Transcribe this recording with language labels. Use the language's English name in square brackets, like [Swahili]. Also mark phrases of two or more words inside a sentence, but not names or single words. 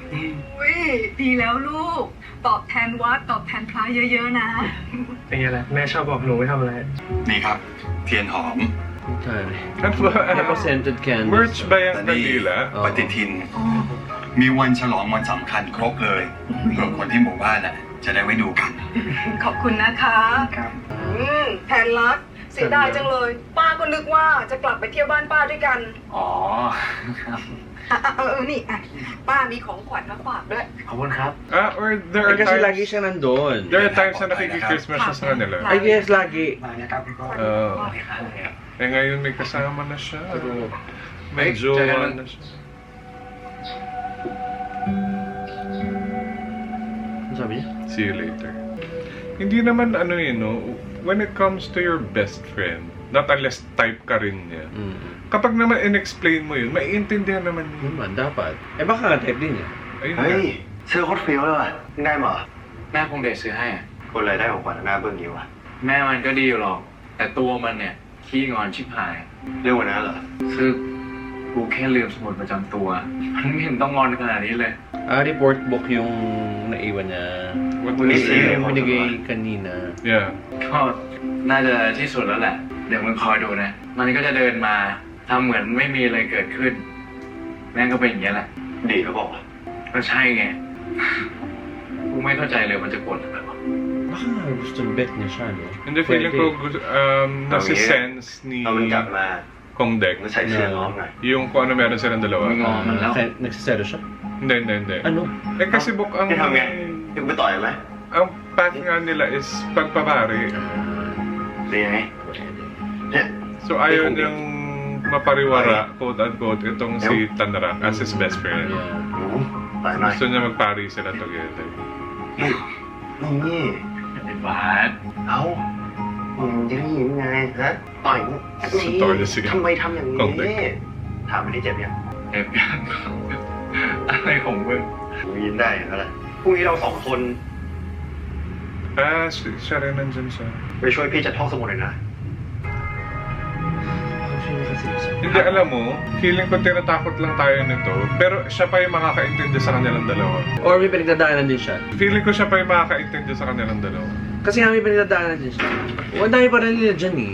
[Thai] อุ้ยดีแล้วลูก ตอบแทนวัดตอบแทนพระเยอะๆ นะ เป็นไงล่ะแม่ชอบบอกหนูไม่ทำอะไร นี่ครับ เทียนหอม [Filipino] Ano ba? [English] Scented candies. [Filipino] Merch ba yung [Thai] แต่นี่ [Filipino] kanila? [Thai] ปฏิทิน มีวันฉลองวันสำคัญครบเลยเพื่อคนที่หมู่บ้านน่ะจะได้ไว้ดูกัน ขอบคุณนะคะแทนรักเสียดายจังเลย ป้าก็นึกว่าจะกลับไปเที่ยวบ้านป้าด้วยกัน อ๋อครับ นี่อ่ะป้ามีของขวัญมาฝากด้วย ขอบคุณครับ [English] Or there [Filipino] Eh, [English] are [Filipino] kasi lagi [English] times... [Filipino] siya nandun. [English] There are times [Filipino] na nakikikrismas siya sa kanila. [English] I guess [Filipino] lagi. [Thai] มานะครับคุณพ่อ [Filipino] Eh ngayon may kasama na siya. May Ay, jowa tsaka- na siya. Ano sabi niya? [English] See you later. [Filipino] Hindi naman [English] when it comes to your best friend, not unless [Filipino] type ka rin niya. Kapag naman in-explain mo yun, maiintindihan naman yun. Naman, dapat. Eh baka nga type din niya. Ayun [Thai] เฮ้ย [Filipino] nga. [Thai] เสื้อโคตรเฟี้ยวเลยว่ะมึงได้มาเหรอ แม่คงเดชซื้อให้อะ คนอะไรได้ของขวัญหน้าเบื้องนี้วะ แม่มันก็ดีอยู่หรอก แต่ตัวมันเนี่ยขี้งอนชิบหาย เรื่องวันนั้นเหรอ คือกูแค่ลืมสมุดประจำตัว มันไม่เห็นต้องงอนขนาดนี้เลย [English] Report book [Filipino] yung naiwan niya. [English] What [Filipino] Hindi [English] is [Filipino] siya. [English] it? [Filipino] Yung binigay kanina. [English] Yeah. [Thai] ก็น่าจะที่สุดแล้วแหละ เดี๋ยวมึงคอยดูนะ มันก็จะเดินมาทำเหมือนไม่มีอะไรเกิดขึ้น แม่งก็เป็นอย่างนี้ยแหละ ดีก็บอกว่า ก็ใช่ไง กูไม่เข้าใจเลยมันจะโกรธทำไมวะ [Filipino] Baka nga gusto bet niya siya, no? Hindi, feeling ko nasi-sense ni [Thai] เอามันกลับมา [Filipino] Kong Dek. [Thai] มันใส่เสื้อน้องหน่อย [Filipino] Yung kung ano meron silang dalawa. [Thai] มึงงอมันแล้ว [Filipino] Nagsisero siya? Hindi. Ano? Eh kasi book ang... [Thai] นี่ทำไงยังไปต่อยไหม [Filipino] Ang path nga nila is pagpapari. [Thai] หรือยังไงเนี่ย [Filipino] So ayaw niyang mapariwara, quote-unquote, itong si Tanrak [English] as his best friend. Yeah. [Thai] ต่อยหน่อย [Filipino] Gusto niya magpari sila together. [Thai] นี่ ไอ้บาส เอ้ามึงจะได้ยินไงฮะต่อยนี่ ต่อยสิ ทำไมทำอย่าง กองเด็ นี้ ก ถามไม่ได้เจ็บยัง เอฟยัง อะไรของมึง มึงยินได้เหรอล่ะพรุ่งนี้เราสองคน [Filipino] Siya rin nandyan siya. [Thai] ไปช่วยพี่จัดห้องสมุดหน่อยนะ [Filipino] Hindi, alam mo, feeling ko tinatakot lang tayo nito, pero siya pa yung makakaintindi sa kanilang dalawa. Or may pinagdadaanan din siya. Feeling ko siya pa yung makakaintindi sa kanilang dalawa. Kasi nga may pinagdadaanan din siya. Ang dami pa rin nila dyan eh.